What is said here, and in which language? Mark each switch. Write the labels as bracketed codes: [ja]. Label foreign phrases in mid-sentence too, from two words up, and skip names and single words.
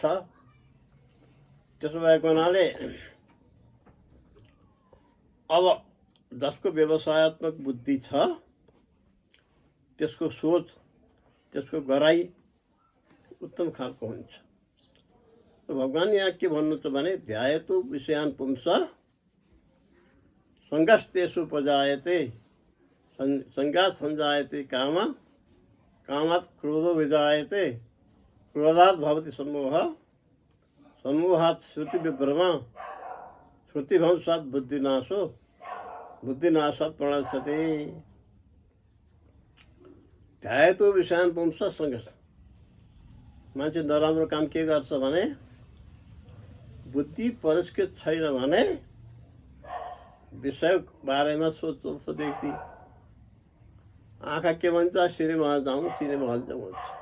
[ne] त्यसो भएको हुनाले अब जसको व्यवसायत्मक बुद्धि छ त्यसको सोच, त्यसको गराइ उत्तम खालको हुन्छ। भगवान यहाँ के भन्नुहुन्छ भने [sa] ध्यायतु विषयान् पुंसः संगस्तेषु उपजायते संगात् संजायते काम कामात् क्रोधो विजायते क्रोधात् भवति सम्मोहः सम्मोहात् श्रुतिविभ्रम श्रुतिभ्रंशात् बुद्धिनाशो बुद्धिनाशात् प्रणश्यते। ध्यायतु विषयान् पुंसः संगः। [ne] मान्छे नराम्रो काम के गर्छ भने बुद्धि परिष्कृत छैन भने विषय बारेमा सोच्छ व्यक्ति। आँखा के भन्छ, सिनेमा हल जाउँ, सिनेमा हल जाउँ भन्छ।